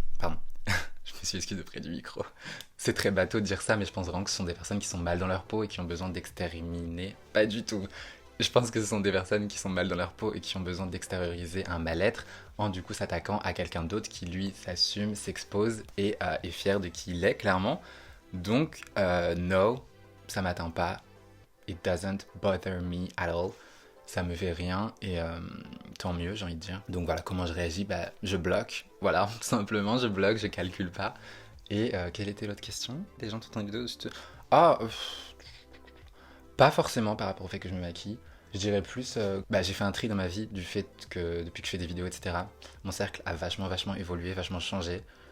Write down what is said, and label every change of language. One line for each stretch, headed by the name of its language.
French: Pardon, je me suis excusé près du micro, c'est très bateau de dire ça mais je pense vraiment que ce sont des personnes qui sont mal dans leur peau et qui ont besoin d'exterminer, pas du tout, je pense que ce sont des personnes qui sont mal dans leur peau et qui ont besoin d'extérioriser un mal-être en du coup s'attaquant à quelqu'un d'autre qui lui s'assume, s'expose et est fier de qui il est clairement, donc no, ça m'atteint pas.
English: It doesn't bother me at all.
French: Ça me fait rien et tant mieux, j'ai envie de dire. Donc voilà, comment je réagis? Bah, je bloque. Voilà, simplement, je bloque, je calcule pas. Et quelle était l'autre question? Des gens t'entendent vidéo juste... Ah, pas forcément par rapport au fait que je me maquille. Je dirais plus, bah, j'ai fait un tri dans ma vie du fait que depuis que je fais des vidéos, etc., mon cercle a vachement évolué, vachement changé.